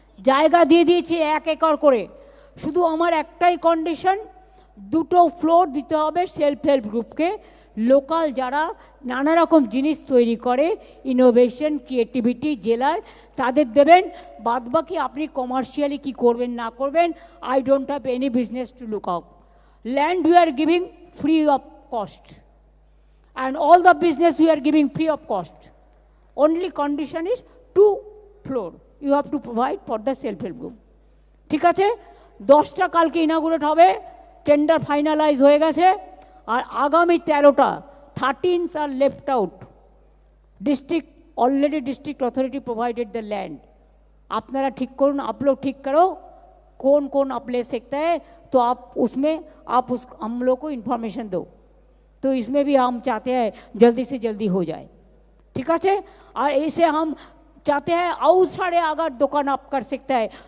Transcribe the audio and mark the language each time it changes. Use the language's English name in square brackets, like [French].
[Bangla] জায়গা দিয়ে দিয়েছি 1 একর করে। শুধু আমার একটাই কন্ডিশন, 2টো ফ্লোর দিতে হবে সেলফ হেল্প গ্রুপকে, লোকাল যারা নানা রকম জিনিস তৈরি করে, ইনোভেশন, ক্রিয়েটিভিটি জেলার, তাদের দেবেন। বাদবাকি আপনি কমার্শিয়ালি কি করবেন না করবেন, [English] I don't have any business to look out. Land we are giving free of cost, and all the business we are giving free of cost. Only condition is 2 floor you have to provide for the self-help group. [Bangla] ঠিক আছে, 10টা কালকে inaugurate হবে, tender finalise হয়ে গেছে, আর আগামী 13টা [English] 13s are left out. District authority provided the land. [Hindi] अपनारा ठीक करो, आप लोग ठीक करो कौन आप ले सकता है, तो आप उसमें हम लोग को इन्फॉर्मेशन दो, तो इसमें भी हम चाहते हैं जल्दी से जल्दी हो जाए। ठीक है, और ऐसे हम चाहते हैं और सारे अगर दुकान आप कर सकता है।